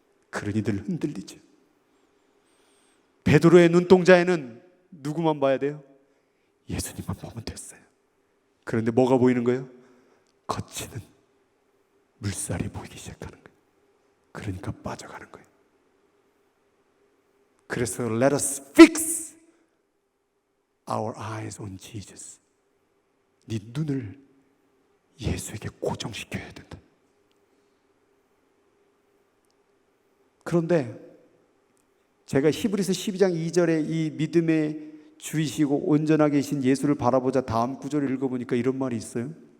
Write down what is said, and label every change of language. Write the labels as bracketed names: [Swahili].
[Korean] 그러니 늘 흔들리죠. 베드로의 눈동자에는 누구만 봐야 돼요? 예수님만 보면 됐어요. 그런데 뭐가 보이는 거예요? 거치는 물살이 보이기 시작하는 거예요. 그러니까 빠져가는 거예요. 그래서 [English] let us fix our eyes on Jesus. [Korean] 네 눈을 예수에게 고정시켜야 된다. 그런데 제가 히브리서 12장 2절에 이 믿음의 주이시고 온전하게 계신 예수를 바라보자 다음 구절을 읽어보니까 이런 말이 있어요.